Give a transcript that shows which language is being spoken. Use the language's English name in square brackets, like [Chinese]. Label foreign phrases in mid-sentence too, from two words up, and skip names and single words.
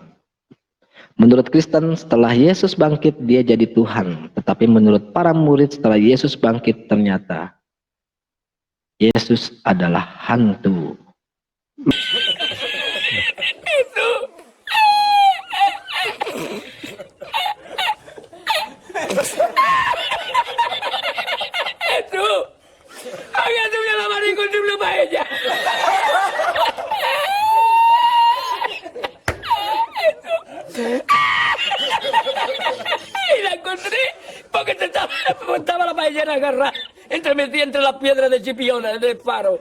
[Indonesian] Menurut Kristen setelah Yesus bangkit dia jadi Tuhan, tetapi menurut para murid setelah Yesus bangkit ternyata Yesus adalah hantu. Itu agak tuh yang lama dikunjung lu aja. [Spanish] Y la encontré porque estaba la ballena agarrada metida entre las piedras de Chipiona, del faro.